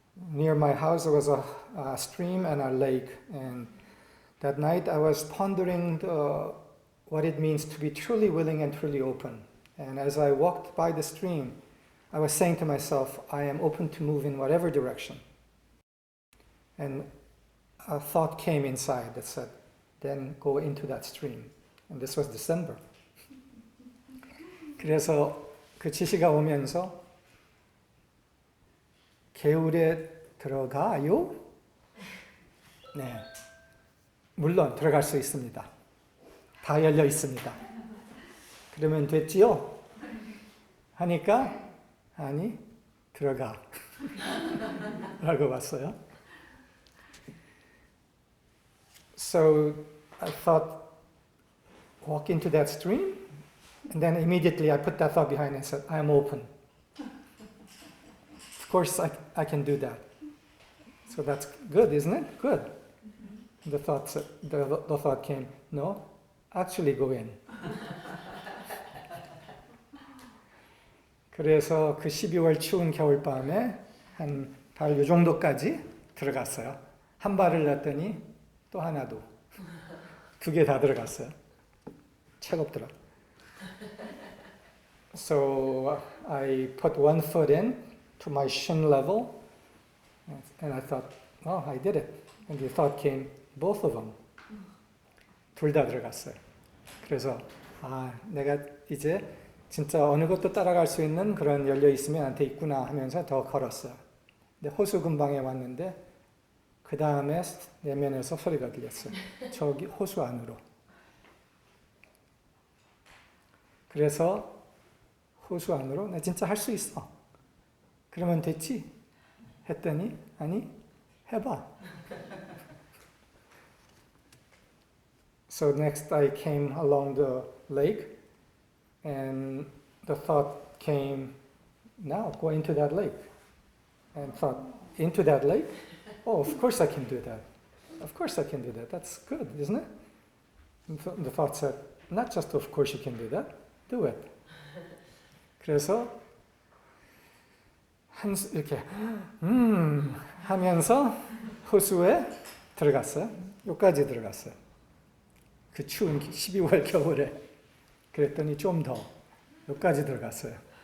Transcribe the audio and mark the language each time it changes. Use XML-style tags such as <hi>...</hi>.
<en>Near my house there was a stream and a lake, and that night I was pondering what it means to be truly willing and truly open. And as I walked by the stream, I was saying to myself, I am open to move in whatever direction. And a thought came inside that said, then go into that stream. And this was December.</en> <ko>그래서 그 지시가 오면서 개울에 들어가요? 네. 물론 들어갈 수 있습니다. 다 열려 있습니다. 그러면 됐지요? 하니까 아니 들어가 라고 왔어요.</ko> <en>So I thought walk into that stream, and then immediately I put that thought behind and said, I am open. Of course, I can do that. So that's good, isn't it? Good. The thought came, no, actually go in.</en> <ko>그래서 그 12월 추운 겨울밤에 한 발 요 정도까지 들어갔어요. 한 발을 놨더니 또 하나도. 두 개 다 들어갔어요. 차갑더라.</ko> <en>So I put one foot in to my shin level, and I thought, oh, I did it. And the thought came, both of them.</en> <ko>둘 다 들어갔어요. 그래서 내가 이제 진짜 어느 것도 따라갈 수 있는 그런 열려 있음이 나한테 있구나 하면서 더 걸었어요. 근데 호수 근방에 왔는데 그 다음에 내면에서 소리가 들렸어요. 저기 호수 안으로. 그래서 호수 안으로 나 진짜 할 수 있어. 그러면 됐지? 했더니 아니 해봐.</ko> <en>So next I came along the lake and the thought came, now go into that lake. And thought, into that lake? Oh, of course I can do that. Of course I can do that. That's good, isn't it? The thought said, not just of course you can do that, do it.</en> <ko>그래서 이렇게 하면서 호수에 들어갔어요. 여기까지 들어갔어요. 그 추운 12월 겨울에. 그랬더니 좀 더. 여기까지 들어갔어요.</ko>